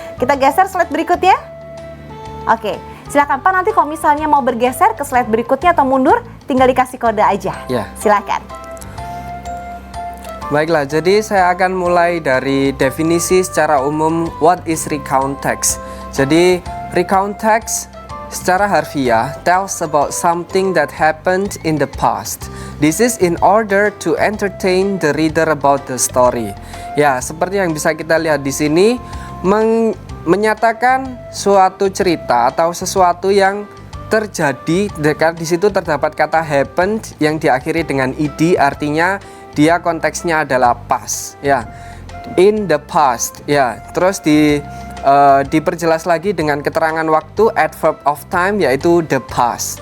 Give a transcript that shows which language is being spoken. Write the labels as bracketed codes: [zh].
[id] Kita geser slide berikutnya. Oke, silakan Pak, nanti kalau misalnya mau bergeser ke slide berikutnya atau mundur, tinggal dikasih kode aja. Silakan. Baiklah, jadi saya akan mulai dari definisi secara umum [en] what is recount text. Jadi recount text [id] secara harfiah [en] tells about something that happened in the past. This is in order to entertain the reader about the story. [id] Ya, seperti yang bisa kita lihat di sini, menyatakan suatu cerita atau sesuatu yang terjadi. Di situ terdapat kata happened yang diakhiri dengan ed, artinya dia konteksnya adalah past. Ya, [en] in the past. [id] Ya, terus diperjelas lagi dengan keterangan waktu, adverb of time, yaitu the past.